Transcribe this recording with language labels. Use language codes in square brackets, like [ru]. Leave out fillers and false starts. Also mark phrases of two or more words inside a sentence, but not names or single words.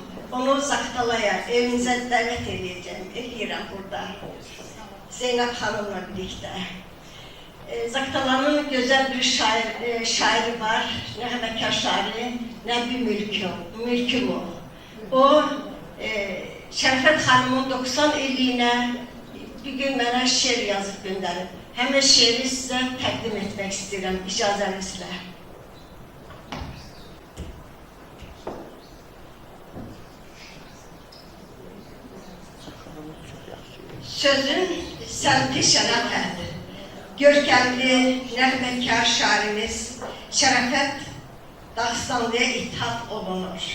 [tr] Onu Zaktala'ya, evinize davet edeceğim burada. Zeynep Hanım'la birlikte. Zaktala'nın güzel bir şairi var, Nəğməkar şairi, Nəbi Mülküm o. [az] Şərəfət Hanım'ın 90 illiyinə bir gün mənə şiir yazıb göndərib. Həmin şiiri sizə təqdim etmək istəyirəm, icazənizlə. Sözün səmti şərəfət, görkəmli, nəğməkar şairimiz Şərəfət Dağıstanlıya ithaf olunur.